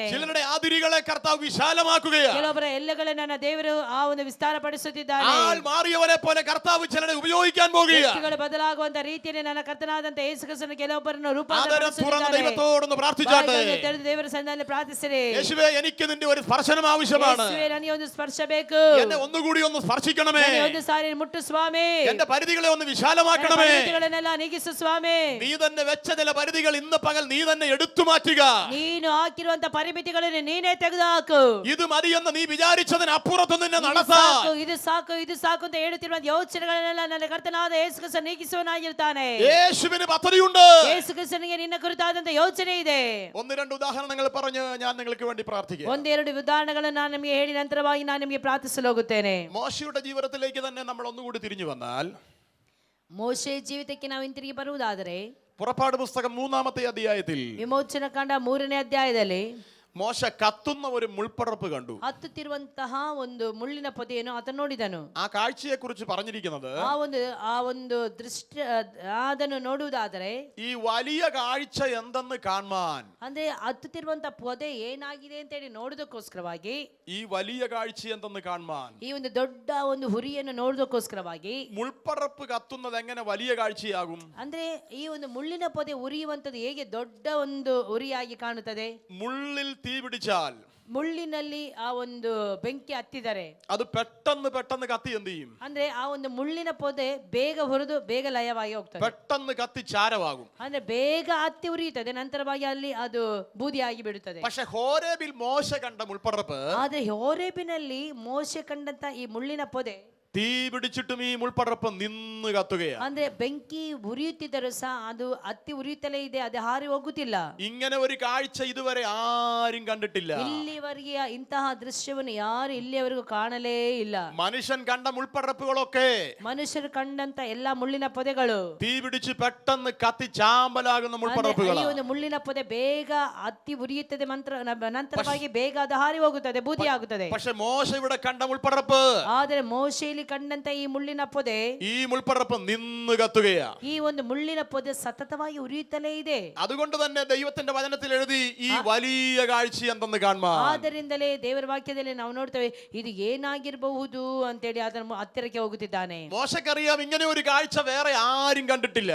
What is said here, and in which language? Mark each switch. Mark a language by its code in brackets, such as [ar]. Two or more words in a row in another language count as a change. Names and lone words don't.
[ml] ചിലരുടെ അതിരുകളെ കർത്താവ് വിശാലമാക്കുകയാണ്. [kn] ಕೆಲವೊಬ್ಬರ ಎಲ್ಲೆಗಳನ್ನು ನನ್ನ ದೇವರು ಆ ಒಂದು ವಿಸ್ತಾರಪಡಿಸುತ್ತಿದ್ದಾನೆ. [ml] ആൾ മാറിയവനെ പോലെ കർത്താവ് ചിലരെ ഉപയോഗിക്കാൻ പോകുകയാണ്. [kn] ವ್ಯಕ್ತಿಗಳು ಬದಲಾಗುವಂತ ರೀತಿಯಲ್ಲಿ ನನ್ನ ಕರ್ತನಾದಂತಹ ಯೇಸು ಕ್ರಿಸ್ತನು ಕೆಲವೊಬ್ಬರನ್ನು [ml] തുറന്ന [kn] ರೂಪಾಂತರಪಡಿಸುತ್ತಿದ್ದಾನೆ. [ml] ദൈവത്തോടൊന്ന് പ്രാർത്ഥിച്ചാട്ടെ. [kn] ತೆರೆದು ದೇವರ ಸನ್ನಿಧಾನದಲ್ಲಿ ಪ್ರಾರ್ಥಿಸಿರಿ. [ml] യേശുവേ എനിക്ക് നിന്റെ ഒരു സ്പർശനം ആവശ്യമാണ്. [kn] ಯೇಸುವೇ, ನನಗೆ ಒಂದು ಸ್ಪರ್ಶ ಬೇಕು. [ml] എന്നെ ഒന്നുകൂടി ഒന്ന് സ്പർശിക്കണമേ. [kn] ನನಗೆ ಒಂದು ಸಾರಿ ಮುಟ್ಟು ಸ್ವಾಮಿ. [ml] എന്റെ പരിധികളെ ഒന്ന് വിശാലമാക്കണമേ. [kn] ಪರಿಮಿತಿಗಳನ್ನೆಲ್ಲ ನೀಗಿಸು ಸ್ವಾಮಿ. [ml] നീ തന്നെ വെച്ച ചില പരിധികൾ ഇന്ന് പകൽ നീ തന്നെ എടുത്തു മാറ്റുക. [kn] ನೀನು ಹಾಕಿರುವಂತ ಪರಿಮಿತಿಗಳನ್ನು ನೀನೇ ತೆಗೆದುಹಾಕು. [ml] ഇത് മതിയെന്ന് നീ വിചാരിച്ചതിന് അപ്പുറത്ത് നിന്നെ [kn] ಇದು [ml] നടത്താൻ [kn] ಸಾಕು, ಇದು ಸಾಕು, ಇದು ಸಾಕು ಅಂತ ಹೇಳುತ್ತಿರುವ ಯೋಚನೆಗಳನ್ನೆಲ್ಲ ನನ್ನ ಕರ್ತನಾದ ಯೇಸು ಕ್ರಿಸ್ತನು ನೀಗಿಸುವನಾಗಿರ್ತಾನೆ. [ml] യേശുവിന് പദ്ധതിയുണ്ട്. [kn] ಯೇಸು ಕ್ರಿಸ್ತನಿಗೆ ನಿನ್ನ ಕುರಿತಾದಂತ ಯೋಚನೆ ಇದೆ. [ml] ഒന്ന് രണ്ട് ಉದಾಹರಣೆകൾ പറഞ്ഞ് ഞാൻ നിങ്ങൾക്ക് വേണ്ടി പ്രാർത്ഥിക്കാം. [kn] ಒಂದೆರಡು ಉದಾಹರಣೆಗಳನ್ನು ನಾನು ನಿಮಗೆ ಹೇಳಿ ನಂತರವಾಗಿ ನಾನು ನಿಮಗೆ ಪ್ರಾರ್ಥಿಸಲು ಹೋಗುತ್ತೇನೆ. [ml] മോശയുടെ ജീവിതത്തിലേക്ക് തന്നെ നമ്മൾ ഒന്നുകൂടി തിരിഞ്ഞു വന്നാൽ [kn] ಮೋಶೆ ಜೀವಿತಕ್ಕೆ ನಾವು ಹಿಂತಿರುಗಿ ಬರುವುದಾದರೆ [ml] പുറപ്പാട് പുസ്തകം 3-ാമത്തെ അധ്യായത്തിൽ [kn] ವಿಮೋಚನ ಕಾಂಡ 3ನೇ ಅಧ್ಯಾಯದಲ್ಲಿ [ml] മോശ കത്തുന്ന ഒരു മുൾപ്പടർപ്പ് കണ്ടു. [kn] ಹತ್ತುತ್ತಿರುವಂತಹ ಒಂದು ಮುಳ್ಳಿನ ಪೊದೆಯನ್ನು ಆತ ನೋಡಿದನು. [ml] ആ കാഴ്ചയെ കുറിച്ച് പറഞ്ഞിരിക്കുന്നത് [kn] ಆ ಒಂದು ದೃಷ್ಟಿ ಅದನ್ನು ನೋಡುವುದಾದರೆ [ml] ഈ വലിയ കാഴ്ച എന്തെന്ന് കാണാൻ, [kn] ಅಂದ್ರೆ ಹತ್ತುತ್ತಿರುವಂತಹ ಪೊದೆ ಏನಾಗಿದೆ ಅಂತ ಹೇಳಿ ನೋಡುವುದಕ್ಕೋಸ್ಕರವಾಗಿ, [ml] ഈ വലിയ കാഴ്ച എന്തെന്ന് കാണാൻ, [kn] ಈ ಒಂದು ದೊಡ್ಡ ಒಂದು ಹುರಿಯನ್ನು ನೋಡುವುದಕ್ಕೋಸ್ಕರವಾಗಿ [ml] മുൾപ്പടർപ്പ് കത്തുന്നത് എങ്ങനെ വലിയ കാഴ്ചയാകും? [kn] ಅಂದ್ರೆ ಈ ಒಂದು ಮುಳ್ಳಿನ ಪೊದೆ ಉರಿಯುವಂತದ್ದು ಹೇಗೆ ದೊಡ್ಡ ಒಂದು ಉರಿಯಾಗಿ ಕಾಣುತ್ತದೆ? [ml] മുള്ളിൽ തീ പിടിച്ചാൽ, [kn] ಮುಳ್ಳಿನಲ್ಲಿ ಆ ಒಂದು ಬೆಂಕಿ ಹತ್ತಿದರೆ [ml] അത് പെട്ടെന്ന് കത്തി എന്ത് ചെയ്യും? [kn] ಅಂದ್ರೆ ಆ ಒಂದು ಮುಳ್ಳಿನ ಪೊದೆ ಬೇಗ ಹುರಿದು ಬೇಗ ಲಯವಾಗಿ ಹೋಗ್ತದೆ. [ml] പെട്ടെന്ന് കത്തി ചാരമാകും. [kn] ಅಂದ್ರೆ ಬೇಗ ಹತ್ತಿ ಉರಿಯುತ್ತದೆ, ನಂತರವಾಗಿ ಅಲ್ಲಿ ಅದು ಬೂದಿಯಾಗಿ ಬಿಡುತ್ತದೆ. [ml] പക്ഷെ ഹോരേബിൽ മോശ കണ്ട മുൾപ്പടർപ്പ്, [kn] ಆದ್ರೆ ಹೋರೇಬಿನಲ್ಲಿ ಮೋಶೆ ಕಂಡಂತ ಈ ಮುಳ್ಳಿನ ಪೊದೆ [ml] തീ പിടിച്ചിട്ടും ഈ മുൾപ്പടർപ്പ് നിന്ന് കത്തുകയാണ്. [kn] ಅಂದ್ರೆ ಬೆಂಕಿ ಉರಿಯುತ್ತಿದ್ದರೂ ಸಹ ಅದು ಹತ್ತಿ ಉರಿಯುತ್ತಲೇ ಇದೆ, ಅದು ಹಾರಿ ಹೋಗುತ್ತಿಲ್ಲ. [ml] ഇങ്ങനെ ഒരു കാഴ്ച ഇതുവരെ ആരും കണ്ടിട്ടില്ല. [kn] ಇಲ್ಲಿವರೆಗೆ ಇಂತಹ ದೃಶ್ಯವನ್ನು ಯಾರು ಇಲ್ಲಿಯವರೆಗೂ ಕಾಣಲೇ ಇಲ್ಲ. [ml] മനുഷ്യൻ കണ്ട മുൾപ്പടർപ്പുകളൊക്കെ, [kn] ಮನುಷ್ಯರು ಕಂಡಂತ ಎಲ್ಲಾ ಮುಳ್ಳಿನ ಪೊದೆಗಳು [ml] തീ പിടിച്ച് പെട്ടെന്ന് കത്തി ചാമ്പലാകുന്ന [kn] ಈ [ml] മുൾപ്പടർപ്പുകളാണ്. [kn] ಒಂದು ಮುಳ್ಳಿನ ಪೊದೆ ಬೇಗ ಹತ್ತಿ ಉರಿಯುತ್ತದೆ, ನಂತರವಾಗಿ ಬೇಗ ಅದು ಹಾರಿ ಹೋಗುತ್ತದೆ, ಬೂದಿ ಆಗುತ್ತದೆ. [ml] പക്ഷെ മോശ ഇവിടെ കണ്ട മുൾപ്പടർപ്പ് [kn] ಆದರೆ ಮೋಶೆಯಲ್ಲಿ ಕಂಡಂತ ಈ ಮುಳ್ಳಿನ ಪೊದೆ, [ml] ഈ മുൾപ്പടർപ്പ് നിന്ന് കത്തുകയാ. [kn] ಈ ಒಂದು ಮುಳ್ಳಿನ ಪೊದೆ ಸತತವಾಗಿ ಉರಿಯುತ್ತಲೇ ಇದೆ. [ml] അതുകൊണ്ട് തന്നെ ദൈവത്തിന്റെ വചനത്തിൽ എഴുതി ഈ വലിയ കാഴ്ച എന്തെന്ന് കാണുവാൻ. [kn] ಆದ್ದರಿಂದಲೇ ದೇವರ ವಾಕ್ಯದಲ್ಲಿ ನಾವು ನೋಡ್ತೇವೆ ಇದು ಏನಾಗಿರಬಹುದು ಅಂತೇಳಿ ಅದರ ಹತ್ತಿರಕ್ಕೆ ಹೋಗುತ್ತಿದ್ದಾನೆ. [ml] മോശക്കറിയാം ഇങ്ങനെ ഒരു കാഴ്ച വേറെ ആരും കണ്ടിട്ടില്ല.